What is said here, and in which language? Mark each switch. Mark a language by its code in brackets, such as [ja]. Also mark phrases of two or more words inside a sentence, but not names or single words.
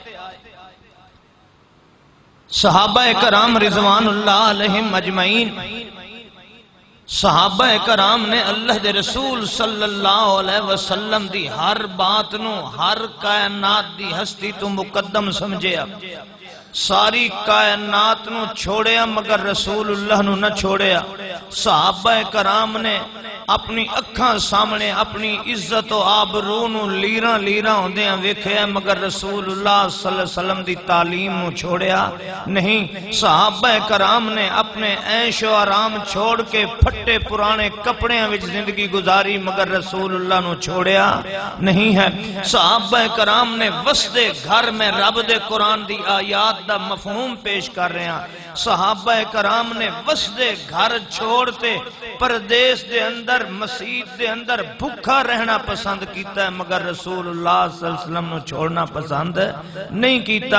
[pa] صحابہ کرام [ar] رضوان اللہ علیہم اجمعین، [pa] صحابہ کرام نے اللہ دے رسول [ar] صلی اللہ علیہ وسلم [pa] دی ہر بات نو، ہر کائنات دی ہستی تو مقدم سمجھیا، ساری کائنات نو چھوڑیا مگر رسول اللہ نو نہ چھوڑیا۔ صحابہ کرام نے اپنی اکھاں سامنے اپنی عزت و آبرو نو لیراں لیراں ہوندیاں ویکھیا، مگر رسول اللہ [ar] صلی اللہ علیہ وسلم [pa] دی تعلیم نو چھوڑیا نہیں۔ صحابہ کرام نے اپنے عیش و آرام چھوڑ کے پھٹے پرانے کپڑیاں وچ زندگی گزاری، مگر رسول اللہ نو چھوڑیا نہیں ہے۔ صحابہ کرام نے وسدے گھر میں رب دے قرآن دی آیات حیات دا مفہوم پیش کر رہے ہیں۔ صحابہ کرام نے وسدے گھر چھوڑتے پردیس دے اندر مسجد دے اندر بھوکا رہنا پسند کیتا ہے، مگر رسول اللہ [ar] صلی اللہ علیہ وسلم [pa] نو چھوڑنا پسند نہیں کیتا۔